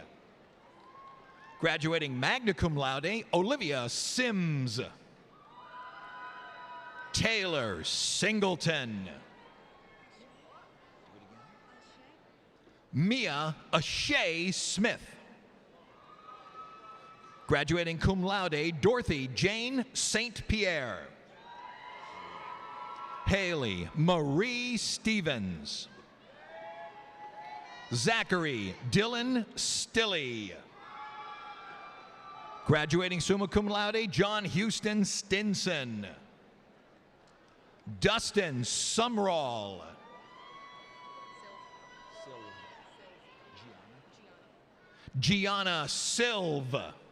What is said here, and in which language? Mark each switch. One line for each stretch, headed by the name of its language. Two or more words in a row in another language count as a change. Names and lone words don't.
English: Graduating
Latin: magna cum laude,
English: Olivia Sims. Taylor Singleton. Mia Ashay Smith. Graduating
Latin: cum laude,
English: Dorothy Jane St. Pierre. Haley Marie Stevens. Zachary Dylan Stilley. Graduating
Latin: summa cum laude,
English: John Houston Stinson. Dustin Sumrall. Gianna Silva.